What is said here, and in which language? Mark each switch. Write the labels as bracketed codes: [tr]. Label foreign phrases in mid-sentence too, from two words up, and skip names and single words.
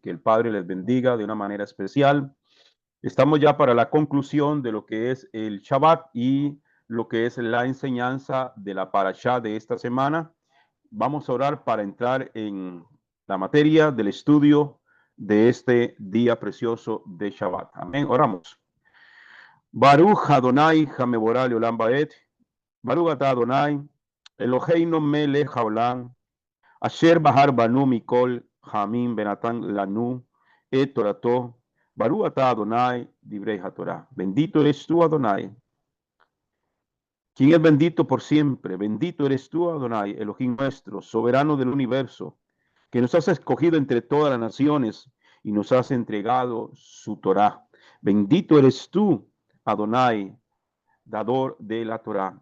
[es] Que el Padre les bendiga de una manera especial. Estamos ya para la conclusión de lo que es el Shabbat y lo que es la enseñanza de la parashá de esta semana. Vamos a orar para entrar en la materia del estudio de este día precioso de Shabbat. Amén. Oramos. [he] ברוך אדוני המבורך לעולם ועד, ברוך אתה אדוני, אלוהינו מלך העולם, אשר בחר בנו מכל העמים ונתן לנו את תורתו, ברוך אתה אדוני דברי התורה. [es] Bendito eres tú, Adonai, quien es bendito por siempre. Bendito eres tú, Adonai, Elohim nuestro, soberano del universo, que nos has escogido entre todas las naciones y nos has entregado su Torah. Bendito eres tú, Adonai, dador de la Torah.